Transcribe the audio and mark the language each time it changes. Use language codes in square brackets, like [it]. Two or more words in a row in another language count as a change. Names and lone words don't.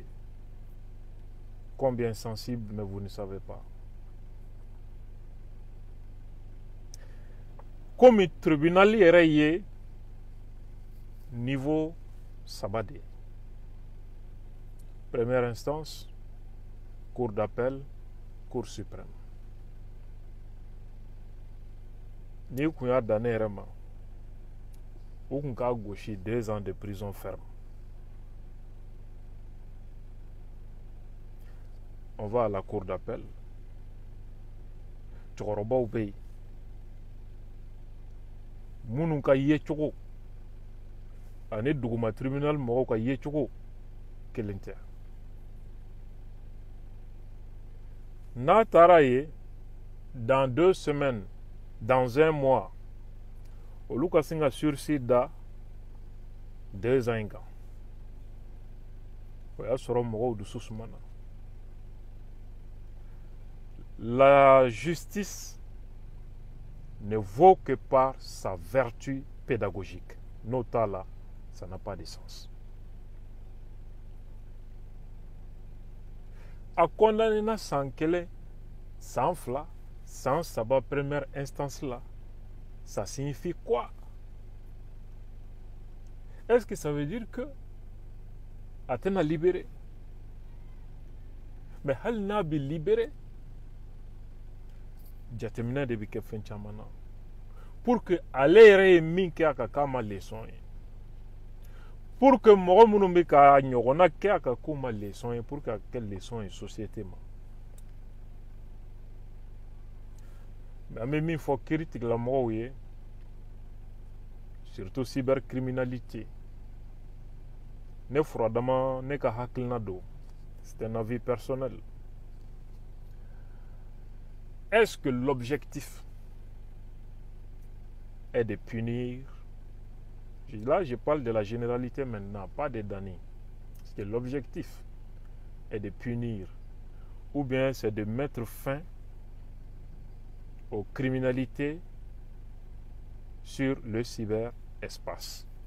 [fr] Combien sensible, mais vous ne savez pas. Comme le tribunal est niveau Sabadé. Première instance, Cour d'appel, Cour suprême. [bm] Ni kun y'a dan ne yɛrɛ ma u kun k'a gosi [fr] 2 ans de prison ferme. On va à la Cour d'appel. [bm] Cɛkɔrɔbaw bɛ yen minnu ka yecogo ani duguma tribunal mɔgɔw ka yecogo kelen tɛ. N'a taara ye [fr] dans 2 semaines, dans 1 mois, [bm] olu ka sin ka sursis da 2 ans in kan. O y'a sɔrɔ mɔgɔw dusu sumana. [fr] La justice ne vaut que par sa vertu pédagogique. Nota là, ça n'a pas de sens. [bm] A condamné na san 1, san 2, san 3 [fr] première instance là, ça signifie quoi? Est-ce que ça veut dire que [bm] a tɛna libéré? mais hali n'a bɛ libéré jateminɛ de bɛ kɛ fɛn caman na [fr] pour que [bm] ale yɛrɛ ye min kɛ a ka k'a ma leçon ye [fr] pour que [bm] mɔgɔ minnu bɛ ka ɲɔgɔnna kɛ a ka k'u ma leçon ye [fr] pour que [bm] a kɛ leçon ye société ma mais an bɛ min fɔ kiiri tigilamɔgɔw ye surtout cybercriminalité ne furadama ne ka hakilina don [fr] c'est un avis personnel. Est-ce que l'objectif est de punir? Là, je parle de la généralité maintenant, pas des damnés. Est-ce que l'objectif est de punir ou bien c'est de mettre fin aux criminalités sur le cyberespace?